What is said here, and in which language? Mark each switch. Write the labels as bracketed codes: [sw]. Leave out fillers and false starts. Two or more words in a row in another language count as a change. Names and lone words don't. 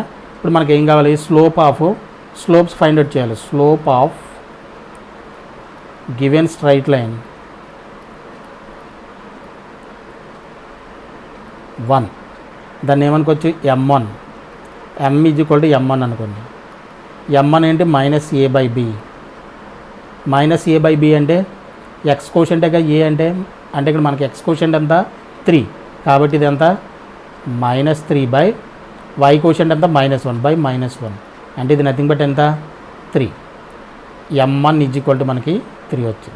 [te] ఇప్పుడు మనకి ఏం కావాలి? [en] slopes find out [te] చేయాలి. [en] slope of given straight line [te] 1, దాన్ని ఏమనుకోవచ్చు? m1. m = m1 అనుకోండి. m1 ఏంటి? -a/b. -a/b అంటే x కోషెంట్ ఏ అంటే ఇక్కడ మనకి x కోషెంట్ ఎంత? 3. కాబట్టి ఇది ఎంత? -3 y కోషెంట్ ఎంత? -1 అంటే ఇది [en] nothing but [te] ఎంత? 3. m1 = మనకి 3 వచ్చింది.